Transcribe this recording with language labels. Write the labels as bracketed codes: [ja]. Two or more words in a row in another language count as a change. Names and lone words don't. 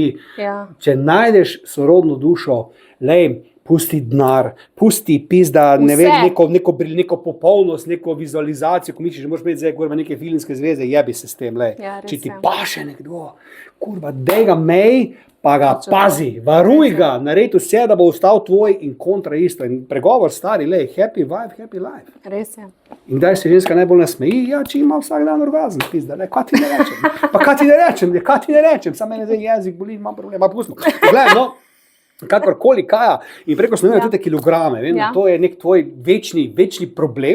[sl] Če najdeš sorodno dušo, pusti denar, pusti pizda, ne vem, neko popolnost, neko vizualizacijo, ko misliš, že moraš imeti zdaj neke filmske zveze, jebi se s tem, če ti paše nekdo, kurva, dej ga mej, pa ga pazi, varuj ga, naredi vse, da bo ostal tvoj in kontra isto. In pregovor stari, [en] happy wife, happy life. [sl] Res je. In kdaj se ženska najbolj nasmeji? Če ima vsak dan orgazm, pizda, kaj ti ne rečem? Pa kaj ti ne rečem, samo mene zdaj jezik boli, imam problem, pa pustimo. Glej, kakorkoli kaja in preko smo imeli tudi kilograme. Vem, to je nek tvoj večni problem.